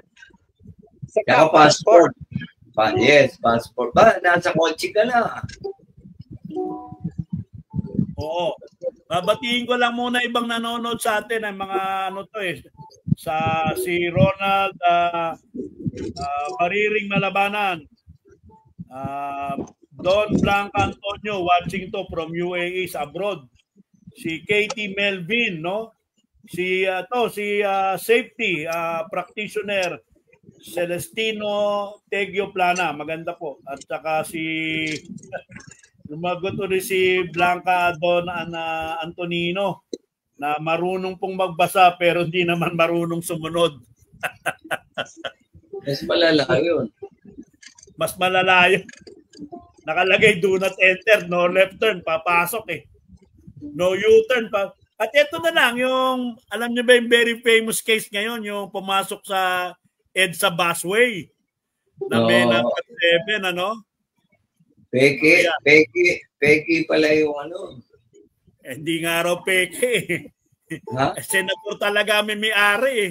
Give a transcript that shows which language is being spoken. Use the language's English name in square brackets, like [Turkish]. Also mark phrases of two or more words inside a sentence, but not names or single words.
[English] Saka passport. Yes, passport. [Filipino] Nasa kotse ka na. Oo. Babatiin ko lang muna ibang nanonood sa atin ang mga si Ronald Mariring Malabanan. [English] Don Blanca Antonio watching to from UAE sa abroad. [Filipino] Si Katie Melvin, no? Si [English] safety practitioner [Filipino] Celestino Tegio Plana, maganda po. At saka lumagot ulit si Blanca Don Antonino na marunong pong magbasa pero hindi naman marunong sumunod. Mas malala yun. Mas malala yun. [English] Nakalagay do not enter, no left turn, [Filipino] papasok eh. [English] No U-turn pa. [Filipino] At ito na lang yung, alam niyo ba yung [English] very famous case [Filipino] ngayon, yung pumasok sa EDSA busway na may number 7, ano? Peke pala yung Hindi nga raw peke. Senator talaga may-ari eh.